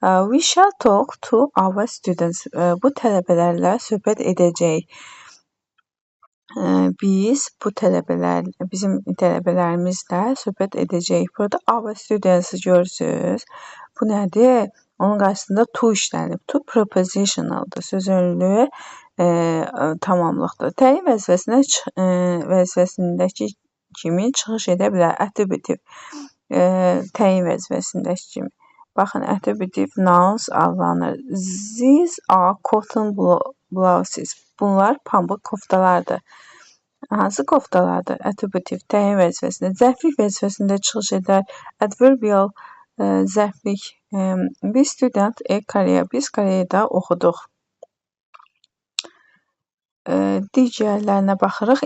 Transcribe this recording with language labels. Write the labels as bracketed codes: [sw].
[en] We shall talk to our students. [az] Bu tələbələrlə söhbət edəcəyik. Biz bizim tələbələrimizlə söhbət edəcəyik. Burada [en] our students [az] görürsünüz. Bu nədir? Onun qarşısında to işlənib. To prepositionaldır. Söz önlüyü tamamlıqdır. Təyin vəzifəsindəki kimi çıxış edə bilər. Attributive. Təyin vəzifəsindəki kimi. Baxın, attributive nouns adlanır. [en] These are cotton blouses. [az] Bunlar pambıq koftalardır. Hansı koftalardır? Attributive, təyin vəzifəsində. Zərflik vəzifəsində çıxış edər. [en] Adverbial, zərflik. We student in Korea. [az] Biz Koreyada oxuduq. Digərlərinə baxırıq.